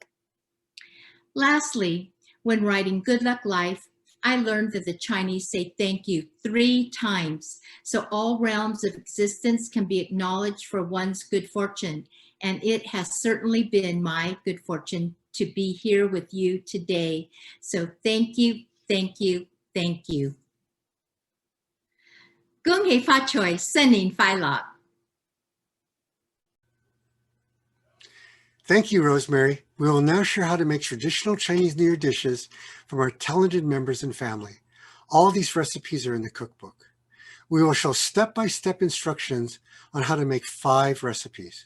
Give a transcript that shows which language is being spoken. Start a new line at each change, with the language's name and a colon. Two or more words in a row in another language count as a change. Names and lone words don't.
English: Lastly, when writing Good Luck Life, I learned that the Chinese say thank you 3 times, so all realms of existence can be acknowledged for one's good fortune, and it has certainly been my good fortune to be here with you today. So thank you, thank you, thank you.
Chinese: 恭喜發財，新年快樂.
English: Thank you, Rosemary. We will now share how to make traditional Chinese New Year dishes from our talented members and family. All these recipes are in the cookbook. We will show step-by-step instructions on how to make 5 recipes.